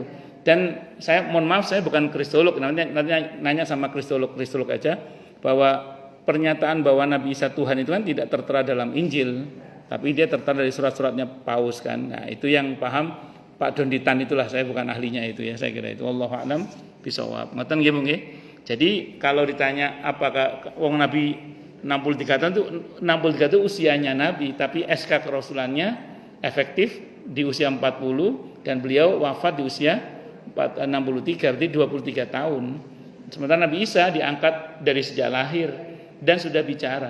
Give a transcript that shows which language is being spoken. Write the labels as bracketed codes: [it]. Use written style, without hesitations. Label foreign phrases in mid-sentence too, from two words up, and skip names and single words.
[id] Dan saya mohon maaf, saya bukan kristolog, nanti nanya sama kristolog aja, bahwa pernyataan bahwa Nabi Isa Tuhan itu kan tidak tertera dalam Injil, tapi dia tertera dari surat-suratnya Paus kan. Nah itu yang paham Pak Donditan itulah, saya bukan ahlinya itu ya, saya kira itu. [ar] والله أعلم بالصواب. [jv] Ngoten nggih Bu nggih. [id] Jadi kalau ditanya apakah wong Nabi 63 tahun itu 63 itu usianya Nabi, tapi SK kerasulannya efektif di usia 40 dan beliau wafat di usia 63, berarti 23 tahun. Sementara Nabi Isa diangkat dari sejak lahir dan sudah bicara.